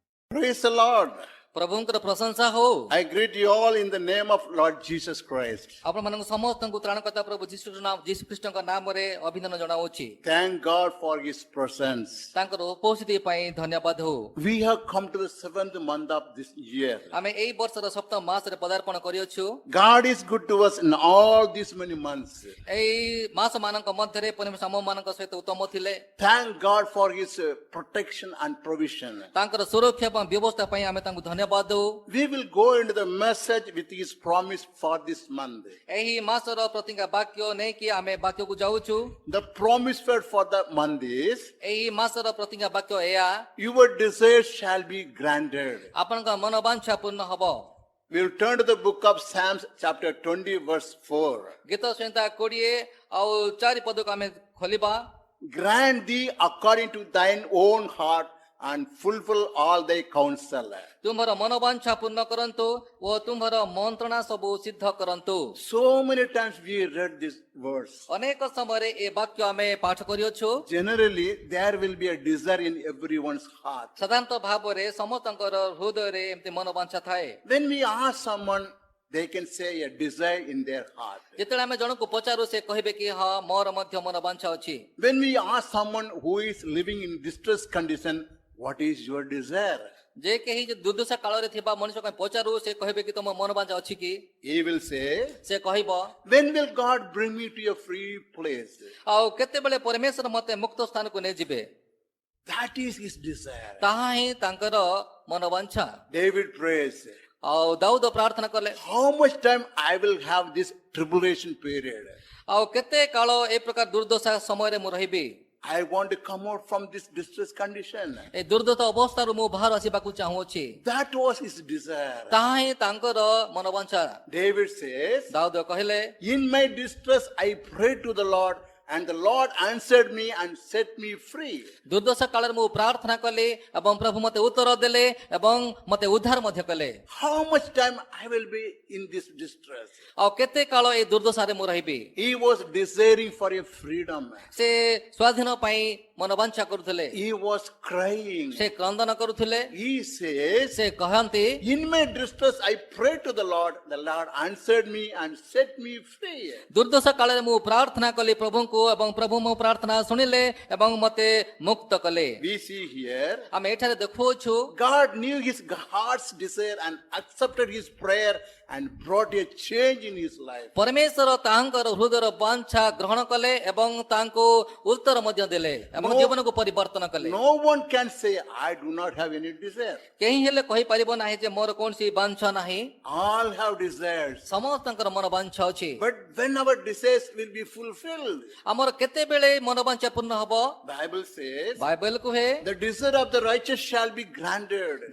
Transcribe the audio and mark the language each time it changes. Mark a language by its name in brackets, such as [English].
[English] Praise the Lord. [Odia] ପ୍ରଭୁଙ୍କର ପ୍ରଶଂସା ହଉ। [English] I greet you all in the name of Lord Jesus Christ. [Odia] ଆପଣମାନଙ୍କୁ ସମସ୍ତଙ୍କୁ ତ୍ରାଣକର୍ତ୍ତା ପ୍ରଭୁ ଯୀଶୁ ଖ୍ରୀଷ୍ଟଙ୍କ ନାମରେ ଅଭିନନ୍ଦନ ଜଣାଉଛି। [English] Thank God for His presence. [Odia] ତାଙ୍କର ଉପସ୍ଥିତି ପାଇଁ ଧନ୍ୟବାଦ ହଉ। [English] We have come to the 7th month of this year. [Odia] ଆମେ ଏଇ ବର୍ଷର ସପ୍ତମ ମାସରେ ପଦାର୍ପଣ କରିଅଛୁ। [English] God is good to us in all these many months. [Odia] ଏଇ ମାସ ମାନଙ୍କ ମଧ୍ୟରେ ପରମେଶ୍ୱର ଆମମାନଙ୍କ ସହିତ ଉତ୍ତମ ଥିଲେ। [English] Thank God for His protection and provision. [Odia] ତାଙ୍କର ସୁରକ୍ଷା ଏବଂ ବ୍ୟବସ୍ଥା ପାଇଁ ଆମେ ତାଙ୍କୁ ଧନ୍ୟବାଦ ଦଉ। [English] We will go into the message with His promise for this month. [Odia] ଏହି ମାସର ପ୍ରତିଜ୍ଞା ବାକ୍ୟ ନେଇକି ଆମେ ବାକ୍ୟକୁ ଯାଉଛୁ। [English] The promise word for the month is, [Odia] ଏହି ମାସର ପ୍ରତିଜ୍ଞା ବାକ୍ୟ ଏହା, [English] your desires shall be granted. [Odia] ଆପଣଙ୍କ ମନୋବାଞ୍ଛା ପୂର୍ଣ୍ଣ ହବ। [English] We will turn to the book of Psalms chapter 20 verse 4. [Odia] ଗୀତ ସଂହିତା 20 ଆଉ 4 ପଦକୁ ଆମେ ଖୋଲିବା। [English] Grant thee according to thine own heart and fulfill all thy counsel. [Odia] ତୁମର ମନୋବାଞ୍ଛା ପୂର୍ଣ୍ଣ କରନ୍ତୁ ଓ ତୁମର ମନ୍ତ୍ରଣା ସବୁ ସିଦ୍ଧ କରନ୍ତୁ। [English] So many times we read this verse. [Odia] ଅନେକ ସମୟରେ ଏ ବାକ୍ୟ ଆମେ ପାଠ କରିଅଛୁ। [English] Generally, there will be a desire in everyone's heart. [Odia] ସାଧାରଣତଃ ଭାବରେ ସମସ୍ତଙ୍କର ହୃଦୟରେ ଏମିତି ମନୋବାଞ୍ଛା ଥାଏ। [English] When we ask someone, they can say a desire in their heart. [Odia] ଯେତେବେଳେ ଆମେ ଜଣକୁ ପଚାରୁ ସେ କହିବେ କି ହଁ ମୋର ମଧ୍ୟ ମନୋବାଞ୍ଛା ଅଛି। [English] When we ask someone who is living in distress condition, what is your desire? [Odia] ଯେ କେହି ଦୁର୍ଦ୍ଦଶା କାଳରେ ଥିବା ମଣିଷ ପାଇଁ ପଚାରୁ ସେ କହିବେ କି ତମ ମନୋବାଞ୍ଛା ଅଛି କି? [English] He will say, [Odia] ସେ କହିବ [English] when will God bring me to a free place? [Odia] ଆଉ କେତେବେଳେ ପରମେଶ୍ୱର ମତେ ମୁକ୍ତ ସ୍ଥାନକୁ ନେଇଯିବେ? [English] That is his desire. [Odia] ତାହା ହିଁ ତାଙ୍କର ମନୋବାଞ୍ଛା। [English] David prays, [Odia] ଆଉ ଦାଉଦ ପ୍ରାର୍ଥନା କଲେ [English] how much time I will have this tribulation period? [Odia] ଆଉ କେତେ କାଳ ଏ ପ୍ରକାର ଦୁର୍ଦ୍ଦଶା ସମୟରେ ମୁଁ ରହିବି? [English] I want to come out from this distress condition. [Odia] ଏ ଦୁର୍ଦ୍ଦଶା ଅବସ୍ଥାରୁ ମୁଁ ବାହାର ଆସିବାକୁ ଚାହୁଁଅଛି। [English] That was his desire. [Odia] ତାହା ହିଁ ତାଙ୍କର ମନୋବାଞ୍ଛା। [English] David says, [Odia] ଦାଉଦ କହିଲେ [English] in my distress I prayed to the Lord, and the Lord answered me and set me free. [Odia] ଦୁର୍ଦ୍ଦଶା କାଳରେ ମୁଁ ପ୍ରାର୍ଥନା କଲି ଏବଂ ପ୍ରଭୁ ମତେ ଉତ୍ତର ଦେଲେ ଏବଂ ମତେ ଉଦ୍ଧାର ମଧ୍ୟ କଲେ। [English] How much time I will be in this distress? [Odia] ଆଉ କେତେ କାଳ ଏ ଦୁର୍ଦ୍ଦଶାରେ ମୁଁ ରହିବି? [English] He was desiring for a freedom. [Odia] ସେ ସ୍ୱାଧୀନ ପାଇଁ ମନୋବାଞ୍ଛା କରୁଥିଲେ। [English] He was crying. [Odia] ସେ କ୍ରନ୍ଦନ କରୁଥିଲେ। [English] He says, [Odia] ସେ କହନ୍ତି [English] in my distress I prayed to the Lord answered me and set me free. [Odia] ଦୁର୍ଦ୍ଦଶା କାଳରେ ମୁଁ ପ୍ରାର୍ଥନା କଲି ପ୍ରଭୁଙ୍କୁ ଏବଂ ପ୍ରଭୁ ମୋ ପ୍ରାର୍ଥନା ଶୁଣିଲେ ଏବଂ ମତେ ମୁକ୍ତ କଲେ। [English] We see here, [Odia] ଆମେ ଏଠାରେ ଦେଖୁଅଛୁ [English] God knew his heart's desire and accepted his prayer and brought a change in his life. [Odia] ପରମେଶ୍ୱର ତାହାଙ୍କର ହୃଦୟର ବାଞ୍ଛା ଗ୍ରହଣ କଲେ ଏବଂ ତାଙ୍କୁ ଉତ୍ତର ମଧ୍ୟ ଦେଲେ ଏବଂ ଜୀବନକୁ ପରିବର୍ତ୍ତନ କଲେ। [English] No one can say, I do not have any desire. [Odia] କେହି ହେଲେ କହିପାରିବ ନାହିଁ ଯେ ମୋର କୌଣସି ବାଞ୍ଛା ନାହିଁ। [English] All have desires. [Odia] ସମସ୍ତଙ୍କର ମନୋବାଞ୍ଛା ଅଛି। [English] But when our desires will be fulfilled, [Odia] ଆମର କେତେବେଳେ ମନୋବାଞ୍ଛା ପୂର୍ଣ୍ଣ ହବ? [English] Bible says, [Odia] ବାଇବେଲ କୁହେ [English] the desire of the righteous shall be granted.